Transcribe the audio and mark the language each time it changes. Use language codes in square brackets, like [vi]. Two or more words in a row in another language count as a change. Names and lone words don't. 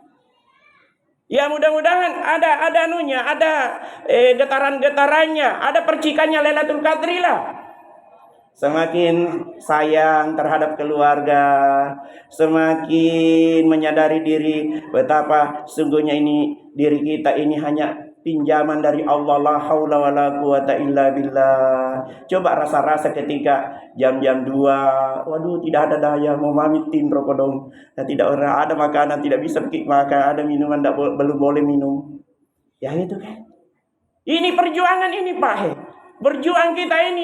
[id] Ya mudah-mudahan ada anunya, ada getaran-getarannya, ada percikannya Lailatul Qadri lah. semakin sayang terhadap keluarga, semakin menyadari diri betapa sungguhnya ini diri kita ini hanya pinjaman dari Allah, [ar] لا حول ولا قوة إلا بالله. [id] Coba rasa-rasa ketika jam-jam 2, waduh tidak ada daya, mau mamitin rokok dong. Dan tidak ada makanan, tidak bisa makan, ada minuman belum boleh minum. Ya itu kan. Ini perjuangan ini Pak. Berjuang kita ini.